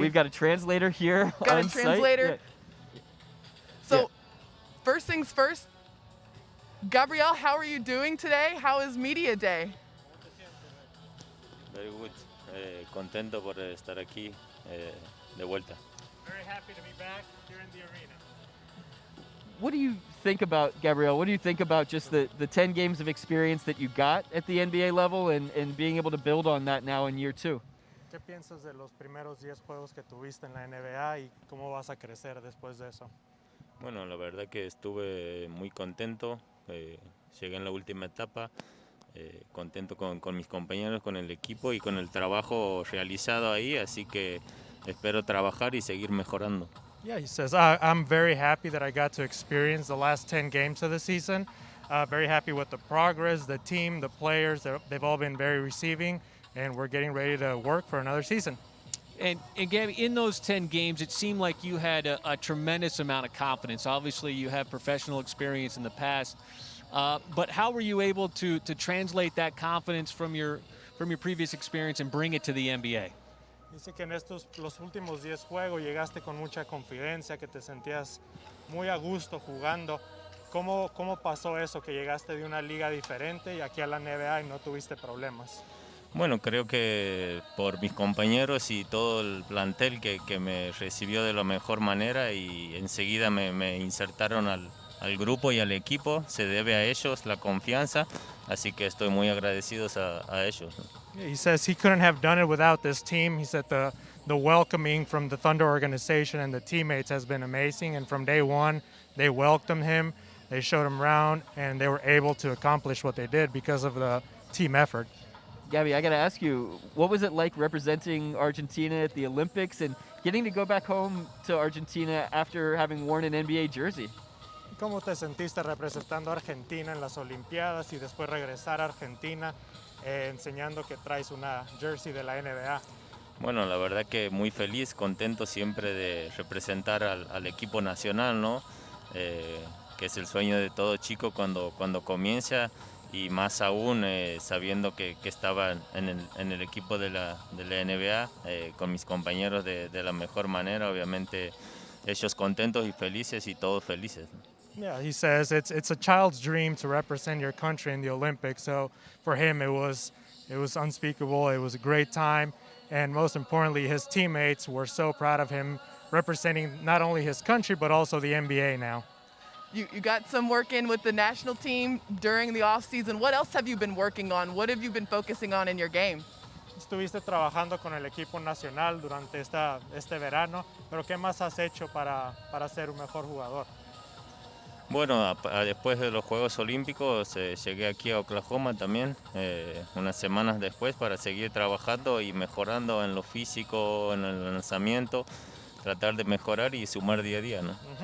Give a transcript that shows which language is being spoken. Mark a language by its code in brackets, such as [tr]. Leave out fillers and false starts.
[en] We've got a translator here Got on a site. translator. Yeah. So, first things first, Gabriel, how are you doing today? How is media day? Very good. [es] Contento por estar aquí de vuelta. [en] Very happy to be back here in the arena. What do you think about, Gabriel, what do you think about just the 10 games of experience that you got at the NBA level and being able to build on that now in year 2? [es] ¿Qué piensas de los primeros 10 juegos que tuviste en la NBA y cómo vas a crecer después de eso? Bueno, la verdad que estuve muy contento. Llegué en la última etapa. Contento con mis compañeros, con el equipo y con el trabajo realizado ahí. Así que espero trabajar y seguir mejorando. [en] Yeah, he says, I'm very happy that I got to experience the last 10 games of the season. Very happy with the progress, the team, the players. They've all been very receiving, and we're getting ready to work for another season. And Gabby, in those 10 games, it seemed like you had a tremendous amount of confidence. Obviously, you have professional experience in the past, but how were you able to translate that confidence from your previous experience and bring it to the NBA? [es] Dice que en los últimos 10 juegos llegaste con mucha confidencia, que te sentías muy a gusto jugando. ¿Cómo pasó eso, que llegaste de una liga diferente y aquí a la NBA y no tuviste problemas? Bueno, creo que por mis compañeros y todo el plantel que me recibió de la mejor manera y enseguida me insertaron al grupo y al equipo, se debe a ellos la confianza, así que estoy muy agradecido a ellos. [en] Yeah, he says he couldn't have done it without this team. He said the welcoming from the Thunder organization and the teammates has been amazing, and from day one they welcomed him, they showed him around, and they were able to accomplish what they did because of the team effort. Gabby, I got to ask you, what was it like representing Argentina at the Olympics and getting to go back home to Argentina after having worn an NBA jersey? [es] ¿Cómo te sentiste representando a Argentina en las Olimpiadas y después regresar a Argentina enseñando que traes una jersey de la NBA? Bueno, la verdad que muy feliz, contento siempre de representar al equipo nacional, ¿no? Que es el sueño de todo chico cuando comienza. Y más aún sabiendo que estaba en el equipo de la NBA con mis compañeros de la mejor manera, obviamente ellos contentos y felices y todos felices. [en] Yeah, he says it's a child's dream to represent your country in the Olympics. So for him, it was unspeakable. It was a great time, and most importantly, his teammates were so proud of him representing not only his country but also the NBA now. You got some work in with the national team during the off season. What else have you been working on? What have you been focusing on in your game? [es] Estuviste trabajando con el equipo nacional durante este verano, pero ¿qué más has hecho para ser un mejor jugador? Bueno, después de los Juegos Olímpicos llegué aquí a Oklahoma también, unas semanas después, para seguir trabajando y mejorando en lo físico, en el lanzamiento, tratar de mejorar y sumar día a día, ¿no?